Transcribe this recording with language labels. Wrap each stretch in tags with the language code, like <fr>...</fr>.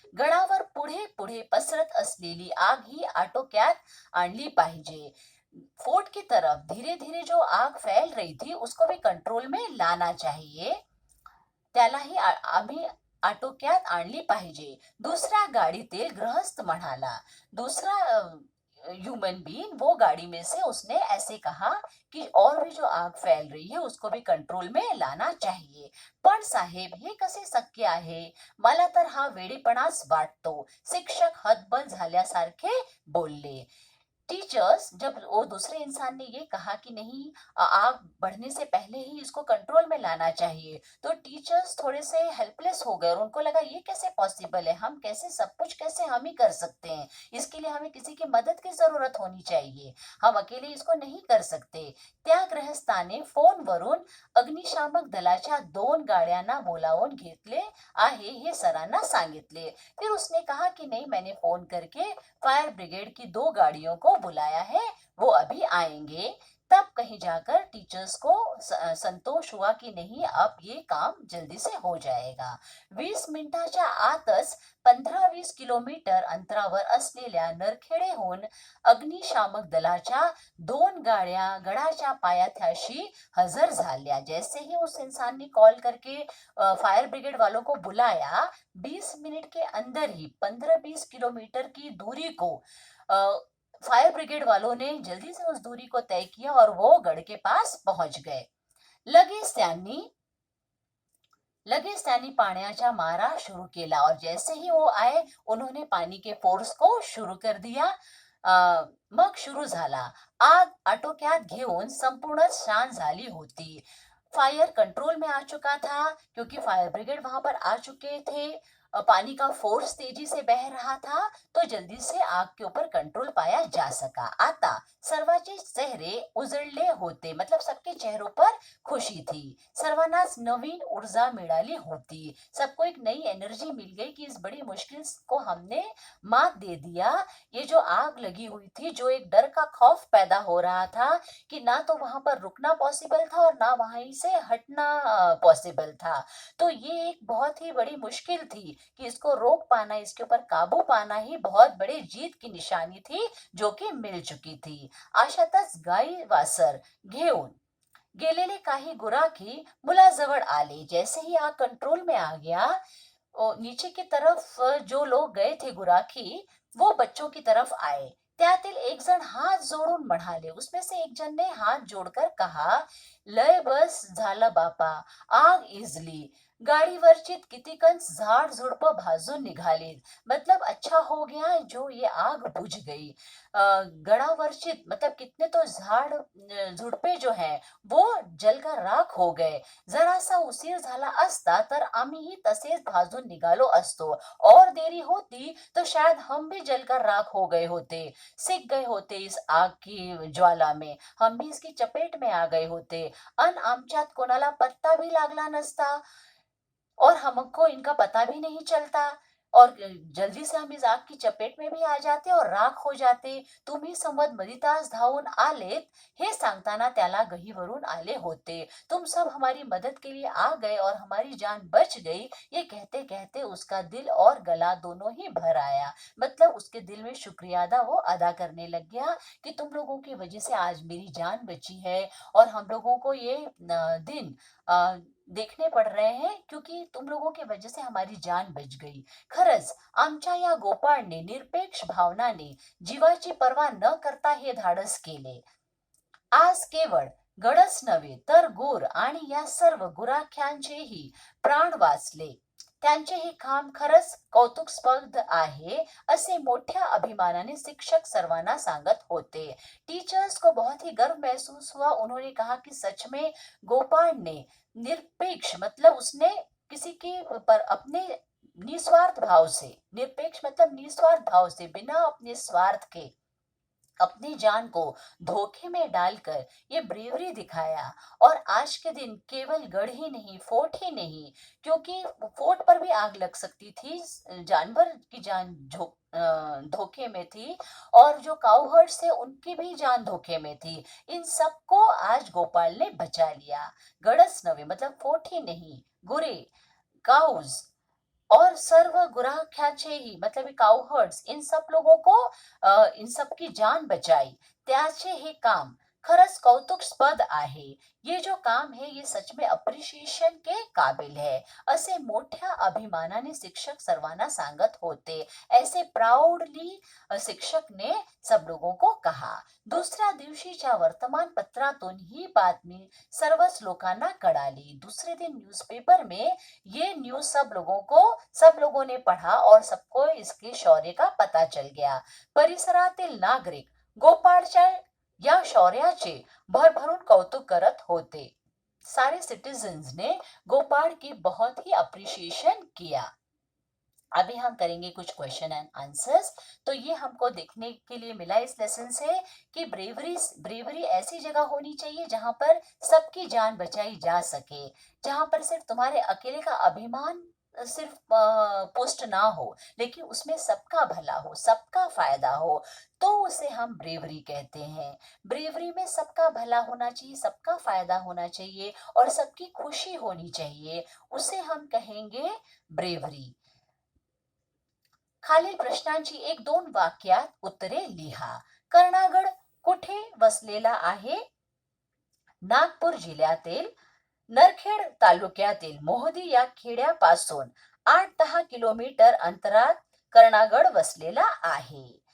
<mr>गडावर पुढे पुढे पसरत असलेली आग ही आटोक्यात आणली पाहिजे.</mr> <hi>फोर्ट की तरफ धीरे धीरे जो आग फैल रही थी उसको भी कंट्रोल में लाना चाहिए,</hi> <mr>त्यालाही आम्ही आटोक्यात आणली पाहिजे. दूसरा गाडीतील गृहस्थ म्हणाला.</mr> <hi>दूसरा ह्यूमन बीइंग वो गाड़ी में से उसने ऐसे कहा कि और भी जो आग फैल रही है उसको भी कंट्रोल में लाना चाहिए.</hi> <mr>पण साहेब, हे कसे शक्य आहे? मला तर हा वेडेपणाच वाटतो. शिक्षक हतबल झाल्यासारखे बोलले.</mr> <hi>टीचर्स, जब वो दूसरे इंसान ने ये कहा कि नहीं, आग बढ़ने से पहले ही इसको कंट्रोल में लाना चाहिए, तो टीचर्स थोड़े से हेल्पलेस हो गए और उनको लगा ये कैसे पॉसिबल है, हम कैसे सब कुछ कैसे हम ही कर सकते हैं, इसके लिए हमें किसी की मदद की जरूरत होनी चाहिए, हम अकेले इसको नहीं कर सकते.</hi> <mr>त्या गृहस्थाने फोनवरून अग्निशामक दलाच्या 2 गाड्यांना बोलावून घेतले आहे हे सरांना सांगितले.</mr> <hi>फिर उसने कहा कि नहीं, मैंने फोन करके फायर ब्रिगेड की 2 गाड़ियों को बुलाया है, वो अभी आएंगे। तब कहीं जाकर टीचर्स को संतोष हुआ कि नहीं, अब ये काम जल्दी से हो जाएगा.</hi> <mr>20 मिनिटाच्या आतच 15-20 किलोमीटर अंतरावर असलेल्या नरखेडेहून अग्निशामक दलाच्या 2 गाड्या गडाच्या पायथ्याशी हजर झाल्या.</mr> <hi>जैसे ही उस इंसान ने कॉल करके फायर ब्रिगेड वालों को बुलाया, 20 मिनट के अंदर ही 15-20 किलोमीटर की दूरी को फायर ब्रिगेड वालों ने जल्दी से उस दूरी को तय किया और वो गढ़ के पास पहुंच गए.</hi> <mr>लगेच त्यांनी पाण्याचा मारा शुरू केला</mr> <hi>और जैसे ही वो आए उन्होंने पानी के फोर्स को शुरू कर दिया.</hi> <mr>मग सुरू झाला. आग आटोक्यात घेऊन संपूर्ण शांत झाली होती.</mr> <hi>फायर कंट्रोल में आ चुका था क्योंकि फायर ब्रिगेड वहां पर आ चुके थे. पानी का फोर्स तेजी से बह रहा था, तो जल्दी से आग के ऊपर कंट्रोल पाया जा सका.</hi> <mr>आता सर्वांचे चेहरे उजळले होते,</mr> <hi>मतलब सबके चेहरों पर खुशी थी.</hi> <mr>सर्वांनाच नवीन ऊर्जा मिळाली होती.</mr> <hi>सबको एक नई एनर्जी मिल गई कि इस बड़ी मुश्किल को हमने मात दे दिया. ये जो आग लगी हुई थी, जो एक डर का खौफ पैदा हो रहा था कि ना तो वहां पर रुकना पॉसिबल था और ना वहीं से हटना पॉसिबल था, तो ये एक बहुत ही बड़ी मुश्किल थी कि इसको रोक पाना, इसके ऊपर काबू पाना ही बहुत बड़ी जीत की निशानी थी जो कि मिल चुकी थी.</hi> <mr>अशातच गाई वासर घेऊन गेलेले काही गुराखी मुलाजवळ आले.</mr> <hi>जैसे ही आग कंट्रोल में आ गया, नीचे की तरफ जो लोग गए थे गुराखी, वो बच्चों की तरफ आए.</hi> <mr>त्यातील एक जण हात जोडून म्हणाले,</mr> <hi>उसमें से एक जन ने हाथ जोड़कर कहा,</hi> <mr>लय बस झालं बापा, आग इजली. गाडीवरची कितीकन झाड झुडपं भाजून निघाली,</mr> <hi>मतलब अच्छा हो गया जो ये आग बुझ गई. गडावरची मतलब कितने तो झाड झुडपे जो है वो जलकर राख हो गए.</hi> <mr>जरासा उशीर झाला असता तर आम्हीही तसेच भाजून निघालो असतो.</mr> <hi>और देरी होती तो शायद हम भी जलकर राख हो गए होते, सिक गए होते इस आग की ज्वाला में, हम भी इसकी चपेट में आ गए होते.</hi> <mr>अन आमच्यात कोणाला पत्ता भी लागला नसता</mr> <hi>और हमको इनका पता भी नहीं चलता और जल्दी से हम इस आग की चपेट में भी आ जाते और राख हो जाते.</hi> <mr>तुम्ही संवत मदितास धावून आलेत हे सांगताना त्याला गहीवरून आले होते.</mr> <hi>तुम सब हमारी मदद के लिए आ गए और हमारी जान बच गई. ये कहते कहते उसका दिल और गला दोनों ही भर आया, मतलब उसके दिल में शुक्रिया अदा वो अदा करने लग गया कि तुम लोगों की वजह से आज मेरी जान बची है और हम लोगों को ये दिन देखने पड़ रहे हैं क्योंकि तुम लोगों की वजह से हमारी जान बच गई.</hi> <mr>खरंच आमच्या या गोपाळने निरपेक्ष भावनाने जीवाची पर्वा न करता हे धाडस केले. आज केवळ गडच नव्हे तर गुर आणि या सर्व गुराख्यांचेही प्राण वाचले. त्यांचे हे काम खरंच कौतुकस्पद आहे, असे मोठ्या अभिमानाने शिक्षक सर्वांना सांगत होते.</mr> <hi>टीचर्स को बहुत ही गर्व महसूस हुआ. उन्होंने कहा कि सच में गोपाल ने निरपेक्ष मतलब उसने किसी के पर अपने निस्वार्थ भाव से, निरपेक्ष मतलब निस्वार्थ भाव से, बिना अपने स्वार्थ के अपनी जान को धोखे में डालकर ये ब्रेवरी दिखाया. और आज के दिन केवल गढ़ ही नहीं, फोर्ट ही नहीं, क्योंकि फोर्ट पर भी आग लग सकती थी, जानवर की जान धोखे में थी और जो काउहर्ड्स थे उनकी भी जान धोखे में थी. इन सबको आज गोपाल ने बचा लिया. गढ़च नवे मतलब फोर्ट ही नहीं, गुरे, काउज और सर्व गुराख्याचे ही मतलब काउहर्ड्स, इन सब लोगों को इन सब की जान बचाई.</hi> <mr>त्याचे हे काम खरंच कौतुकस्पद आहे.</mr> <hi>ये जो काम है ये सच में अप्रिशिएशन के काबिल है,</hi> <mr>असे मोठ्या अभिमानाने शिक्षक सर्वांना सांगत होते.</mr> <hi>ऐसे प्राऊडली शिक्षक ने सब लोगों को कहा.</hi> <mr>दुसऱ्या दिवशीच्या वर्तमानपत्रातून ही बातमी सर्वच लोकांना कळाली.</mr> <hi>दूसरे दिन न्यूज़पेपर में ये न्यूज सब लोगों ने पढ़ा और सबको इसके शौर्य का पता चल गया.</hi> <mr>परिसरातील नागरिक गोपाळच्या या शौर्याचे भरभरून कौतुक करत होते.</mr> <hi>सारे सिटीजन्स ने गोपाल की बहुत ही अप्रिशिएशन किया. अभी हम करेंगे कुछ क्वेश्चन एंड आंसर्स. तो ये हमको देखने के लिए मिला इस लेसन से कि ब्रेवरी ऐसी जगह होनी चाहिए जहां पर सबकी जान बचाई जा सके, जहां पर सिर्फ तुम्हारे अकेले का अभिमान सिर्फ पोस्ट ना हो, लेकिन उसमें सबका भला हो, सबका फायदा हो, तो उसे हम ब्रेवरी कहते हैं। ब्रेवरी में सबका भला होना चाहिए, सबका फायदा होना चाहिए और सबकी खुशी होनी चाहिए, उसे हम कहेंगे ब्रेवरी।</hi> <mr>खालील प्रश्नांची 1-2 वाक्यात उत्तरे लिहा. कर्णागड कुठे वसलेला आहे? नागपूर जिल्ह्यातील नरखेड तालुक्यातील मोहदी या खेड्यापासून 8-10 किलोमीटर अंतरात कर्णागड वसलेला आहे.</mr>